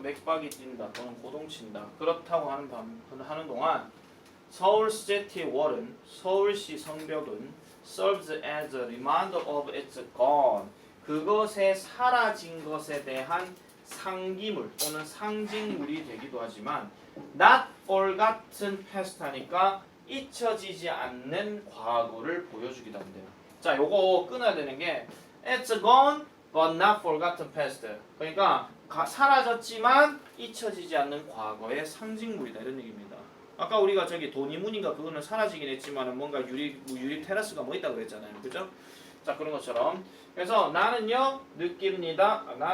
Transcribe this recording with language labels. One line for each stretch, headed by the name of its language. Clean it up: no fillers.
Korean: 맥박이 뛴다 또는 고동친다. 그렇다고 하는 동안 서울시티 월은 서울시 성벽은
English: serves as a reminder of its gone.
Korean: 그것의 사라진 것에 대한 상기물 또는 상징물이 되기도 하지만
English: not forgotten past
Korean: 하니까 잊혀지지 않는 과거를 보여주기도 한대요. 자, 요거 끊어야 되는 게
English: it's gone but not forgotten past.
Korean: 그러니까 사라졌지만 잊혀지지 않는 과거의 상징물이다 이런 얘기입니다. 아까 우리가 저기 도니문인가 그거는 사라지긴 했지만은 뭔가 유리 테라스가 뭐 있다고 그랬잖아요. 그죠? 자, 그런 것처럼 그래서 나는요 느낍니다.